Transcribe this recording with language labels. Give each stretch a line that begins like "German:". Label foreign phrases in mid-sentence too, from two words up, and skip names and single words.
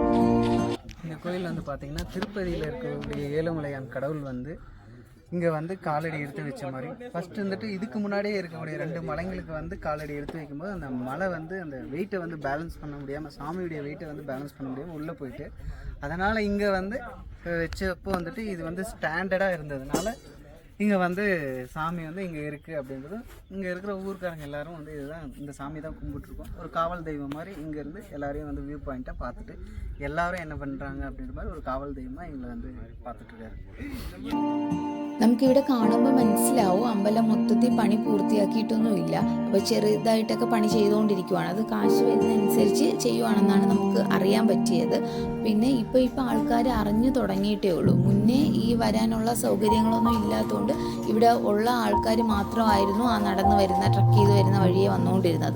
Tamil: இந்த கோயில் வந்து பார்த்திங்கன்னா திருப்பதியில் இருக்கக்கூடிய ஏழுமலையான் கடவுள் வந்து இங்கே வந்து காலடி எடுத்து வச்ச மாதிரி ஃபஸ்ட்டு வந்துட்டு இதுக்கு முன்னாடியே இருக்கக்கூடிய 2 மலைங்களுக்கு வந்து காலடி எடுத்து வைக்கும்போது அந்த மலை வந்து அந்த வெயிட்டை வந்து பேலன்ஸ் பண்ண முடியாமல், சாமியுடைய வெயிட்டை வந்து பேலன்ஸ் பண்ண முடியாமல் உள்ளே போயிட்டு, அதனால் இங்கே வந்து வச்சப்போ வந்துட்டு இது வந்து ஸ்டாண்டர்டாக இருந்ததுனால இங்கே வந்து சாமி வந்து இங்கே இருக்குது அப்படின்றது இங்கே இருக்கிற ஊர்க்காரங்க எல்லாரும் வந்து இதுதான் இந்த சாமி தான் கும்பிட்டுருக்கோம். ஒரு காவல் தெய்வம் மாதிரி இங்கேருந்து எல்லாரையும் வந்து
English: view point
Tamil: பார்த்துட்டு எல்லாரும் என்ன பண்ணுறாங்க அப்படின்ற மாதிரி ஒரு காவல் தெய்வமாக எங்களை வந்து பார்த்துட்ருக்காரு.
Malayalam: നമുക്കിവിടെ കാണുമ്പോൾ മനസ്സിലാവും അമ്പലം മൊത്തത്തിൽ പണി പൂർത്തിയാക്കിയിട്ടൊന്നുമില്ല. അപ്പോൾ ചെറുതായിട്ടൊക്കെ പണി ചെയ്തുകൊണ്ടിരിക്കുവാണ്. അത് കാശ് വരുന്നതനുസരിച്ച് ചെയ്യുവാണെന്നാണ് നമുക്ക് അറിയാൻ പറ്റിയത്. പിന്നെ ഇപ്പോൾ ആൾക്കാർ അറിഞ്ഞു തുടങ്ങിയിട്ടേ ഉള്ളൂ. മുന്നേ ഈ വരാനുള്ള സൗകര്യങ്ങളൊന്നും ഇല്ലാത്തതുകൊണ്ട് ഇവിടെ ഉള്ള ആൾക്കാർ മാത്രമായിരുന്നു ആ നടന്നു വരുന്ന ട്രക്ക് ചെയ്ത് വരുന്ന വഴിയെ വന്നുകൊണ്ടിരുന്നത്.